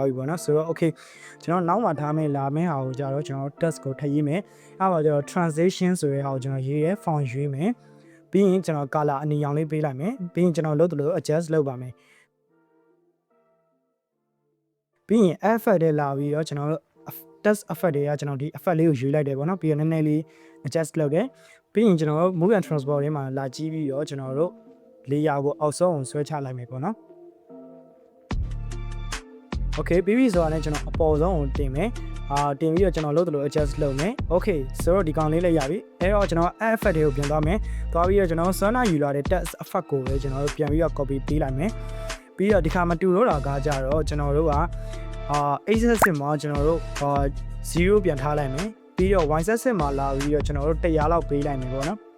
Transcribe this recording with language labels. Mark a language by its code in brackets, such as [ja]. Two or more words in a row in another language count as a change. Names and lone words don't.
[my] ပြီပေါ့နော်ဆိုတော့ okay ကျွန်တော်နောက်မှထားမယ်လာမယ့်ဟာကိုကြတော့ကျွန်တော် test ကိုထည့်ရေးမယ်အဲ့ပါကျတော့ transition ဆိုတဲ့ဟာကိုကျွန်တော်ရေးရဲ font ရွေးမယ်ပြီးရင်ကျွန်တော် color အနီရောင်လေးပေးလိုက်မယ်ပြီးရင်ကျွန်တော်လုပ်သလို adjust လုပ်ပါမယ် ပြီးရင် effect တွေလာပြီးတော့ကျွန်တော် [en] test effect [my] တွေကကျွန်တော်ဒီ effect လေးကိုရွေးလိုက်တယ်ပေါ့နော်ပြီးတော့နည်းနည်းလေး adjust လုပ်တယ်ပြီးရင်ကျွန်တော် [en] move and transport [my] လေးမှာလာကြည့်ပြီးတော့ကျွန်တော်တို့layer ကိုအောက်ဆုံးဆွဲချလိုက်မယ်ပေါ့နော် Okay ပြီးပြီဆိုတော့လည်းကျွန်တော်အပေါ်ဆုံးကိုတင်မယ်တင်ပြီးတော့ကျွန်တော်လုပ်သလို adjust လုပ်မယ် Okay ဆိုတော့ဒီကောင်လေးလည်းရပြီအဲ့တော့ကျွန်တော် effect တွေကိုပြင်သွားမယ်သွားပြီးတော့ကျွန်တော် Sona ယူလာတဲ့ [en] text effect [my] ကိုပဲကျွန်တော်တို့ပြန်ပြီးတော့ copy ပေးလိုက်မယ်ပြီးတော့ဒီခါမတူတော့တာကကြတော့ကျွန်တော်တို့ကaxis မှာကျွန်တော်တို့0ပြန်ထားလိုက်မယ်ပြီးတော့ [en] y axis [my] မှာလာပြီးတော့ကျွန်တော်တို့100လောက်ပေးလိုက်မယ်ပေါ့နော်